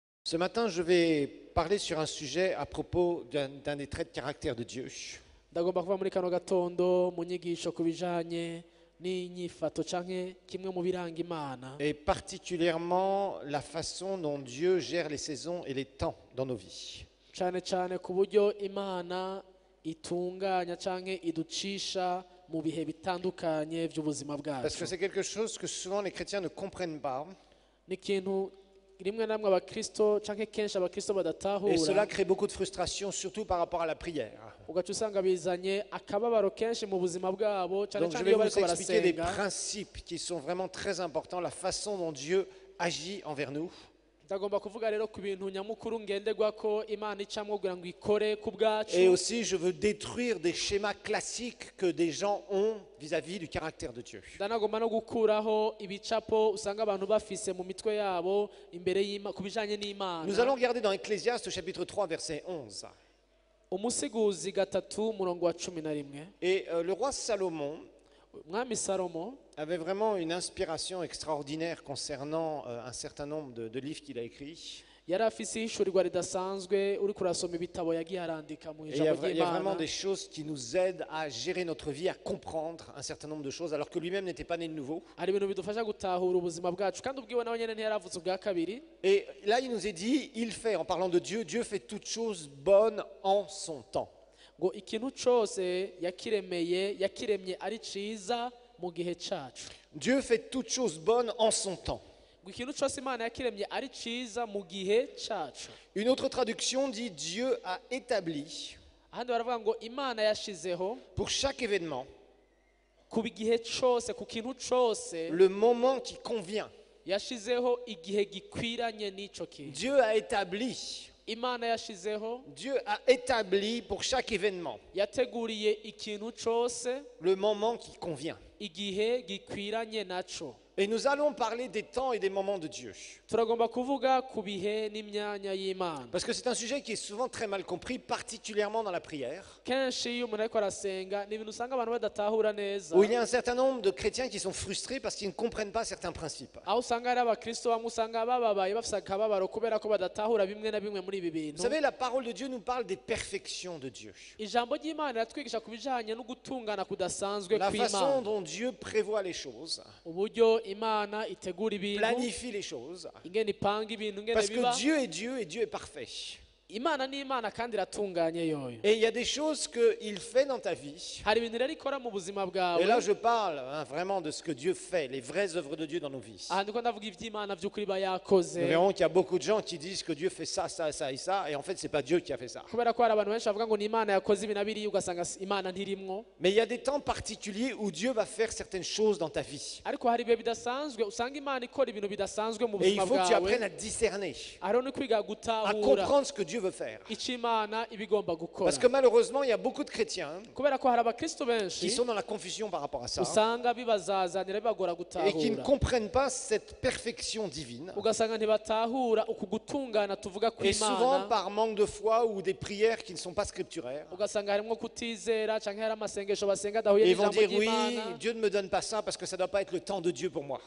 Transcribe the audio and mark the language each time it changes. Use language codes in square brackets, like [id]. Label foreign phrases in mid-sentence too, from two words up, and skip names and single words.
[fr] Ce matin, je vais parler sur un sujet à propos d'un des traits de caractère de Dieu. [rn] ndagomba kuva muri kano gatondo mu nyigisho ku bijanye n'inyifato canke kimwe mu biranga Imana, [fr] Et particulièrement la façon dont Dieu gère les saisons et les temps dans nos vies. [rn] cane ku buryo Imana itunganya canke iducisha mu bihe bitandukanye by'ubuzima [fr] Parce que [rn] bwacu. [fr] c'est quelque chose que souvent les chrétiens ne comprennent pas. [rn] Ni ikintu rimwe na rimwe abakristo canke kenshi abakristo [fr] Et cela [rn] badatahura, [fr] crée beaucoup de frustration, surtout par rapport à la prière. [rn] ugaca usanga bizanye akababaro kenshi mu buzima bwabo, cane [fr] Donc je [rn] cane [fr] vais [rn] iyo [fr] vous [rn] bariko [fr] expliquer des [rn] barasenga. [fr] principes qui sont vraiment très importants, la façon dont Dieu agit envers nous. [rn] Ndagomba kuvuga rero ku bintu nyamukuru ngenderwako Imana icamwo kugira ngo ikore ku bwacu. [fr] Et aussi, je veux détruire des schémas classiques que des gens ont vis-à-vis du caractère de Dieu. [rn] ndanagomba no gukuraho ibicapo usanga abantu bafise mu mitwe yabo imbere ku bijanye n'Imana. [fr] Nous allons regarder dans Ecclésiaste chapitre 3 verset 11. [rn] Umusiguzi gatatu murongo wa 11. [fr] Et le roi Salomon [rn] Mwami Salomo [fr] avait vraiment une inspiration extraordinaire concernant un certain nombre de livres qu'il a écrits. [rn] yari afise ihishurirwa ridasanzwe uri kurasoma ibitabo yagiye arandika mu [fr] Et il y a [rn] ijambo [fr] il y a vraiment [rn] ry'Imana. [fr] des choses qui nous aident à gérer notre vie, à comprendre un certain nombre de choses, alors que lui-même n'était pas né de nouveau. [rn] hari ibintu bidufasha gutahura ubuzima bwacu kandi ubwiwe nawe nyene ntiyaravutse ubwa kabiri. [fr] Et là, il nous est dit, il fait, en parlant de Dieu, Dieu fait toutes choses bonnes en son temps. [rn] ngo ikintu cose yakiremye ari ciza mu gihe cacu. [fr] Dieu fait toutes choses bonnes en son temps. [rn] ngo ikintu cose Imana yakiremye ari ciza mu gihe cacu. [fr] Une autre traduction dit Dieu a établi [rn] ahandi baravuga ngo Imana yashizeho [fr] pour chaque événement [rn] ku gihe cose, ku kintu cose [fr] le moment qui convient. [rn] yashizeho igihe gikwiranye n'ico kintu. [fr] Dieu a établi, [rn] Imana yashizeho, [fr] Dieu a établi pour chaque événement [rn] yateguriye ikintu cose [fr] le moment qui convient. [rn] igihe gikwiranye naco. [fr] Et nous allons parler des temps et des moments de Dieu. [rn] turagomba kuvuga ku bihe n'imyanya y'Imana. [fr] Parce que c'est un sujet qui est souvent très mal compris, particulièrement dans la prière, [rn] kenshi iyo umuntu ariko arasenga ni ibintu usanga abantu badatahura neza, [fr] où il y a un certain nombre de chrétiens qui sont frustrés parce qu'ils ne comprennent pas certains principes. [rn] aho usanga hari abakristo bamwe usanga bababaye bafise akababaro kubera ko badatahura bimwe na bimwe muri ibi [fr] Vous [rn] bintu. [fr] savez, la parole de Dieu nous parle des perfections de Dieu. [rn] ijambo ry'Imana riratwigisha ku bijanye no gutungana kudasanzwe [fr] La façon [rn] kw'Imana, [fr] dont Dieu prévoit les choses, [rn] uburyo Imana itegura ibintu, [fr] planifie les choses. [rn] ingene ipanga ibintu, ingene [fr] Parce [rn] biba. [fr] que Dieu est Dieu et Dieu est parfait. [rn] Imana ni Imana kandi iratunganye yoyo. [fr] Et il y a des choses qu'il fait dans ta vie. [rn] hari ibintu rero ikora mu buzima [fr] Et [rn] bwawe. [fr] là, je parle vraiment de ce que Dieu fait, les vraies œuvres de Dieu dans nos vies. [rn] aha ndiko ndavuga ivy'Imana vy'ukuri iba yakoze, [fr] Nous verrons qu'il y a beaucoup de gens qui disent que Dieu fait ça, ça, ça et ça, et en fait, c'est pas Dieu qui a fait ça. [rn] kubera ko hari abantu benshi bavuga ngo ni Imana yakoze ibi na biriya ugasanga Imana ntirimwo. [fr] Mais il y a des temps particuliers où Dieu va faire certaines choses dans ta vie. [rn] ariko hari ibihe bidasanzwe usanga Imana ikora ibintu bidasanzwe mu [fr] Et il [rn] buzima [fr] faut que tu apprennes [rn] bwawe. [fr] à discerner, [rn] hariho no kwiga [fr] à [rn] gutahura [fr] comprendre ce que Dieu veut faire. [rn] ico Imana iba igomba gukora. [fr] Parce que malheureusement, il y a beaucoup de chrétiens [rn] kubera ko hari abakristo [fr] qui [rn] benshi [fr] sont dans la confusion par rapport à ça [rn] usanga bibazazanira bibagora [fr] et qui ne [rn] gutahura, [fr] comprennent pas cette perfection divine. [rn] ugasanga ntibatahura uku gutungana tuvuga [fr] Et souvent [rn] kw'Imana, [fr] par manque de foi ou des prières qui ne sont pas scripturaires. [rn] ugasanga harimwo kutizera canke hari amasengesho basenga adahuye [fr] Et ils vont [rn] n'ijambo [fr] dire oui, [rn] ry'Imana, [fr] Dieu ne me donne pas ça parce que ça ne doit pas être le temps de Dieu pour moi.